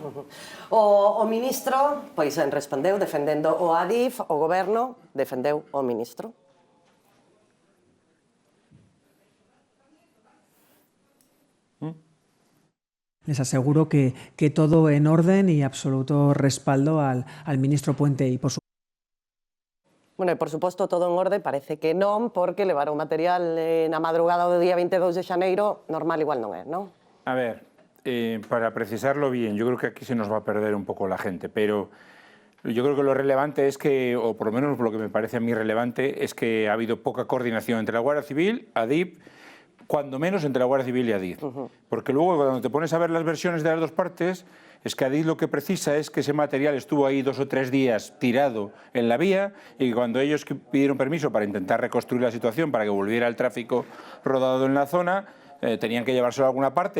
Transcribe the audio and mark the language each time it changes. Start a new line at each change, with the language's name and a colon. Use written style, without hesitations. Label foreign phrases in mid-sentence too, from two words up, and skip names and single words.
Galician: O ministro, pois, respondeu defendendo o Adif, o goberno defendeu o ministro.
Spanish: Les aseguro que todo en orden y absoluto respaldo al ministro Puente y por su...
Galician: Bueno, e por suposto todo en orde parece que non, porque levar o material na madrugada do día 22 de xaneiro normal igual non é, non?
Spanish: A ver, para precisarlo bien, yo creo que aquí se nos va a perder un poco la gente, pero yo creo que lo relevante es que, o por lo menos lo que me parece a mí relevante, es que ha habido poca coordinación entre la Guardia Civil, Adif, cuando menos entre la Guardia Civil y Adif. Porque luego cuando te pones a ver las versiones de las dos partes, es que Adif lo que precisa es que ese material estuvo ahí 2 o 3 días tirado en la vía, y que cuando ellos pidieron permiso para intentar reconstruir la situación, para que volviera el tráfico rodado en la zona, tenían que llevárselo a alguna parte.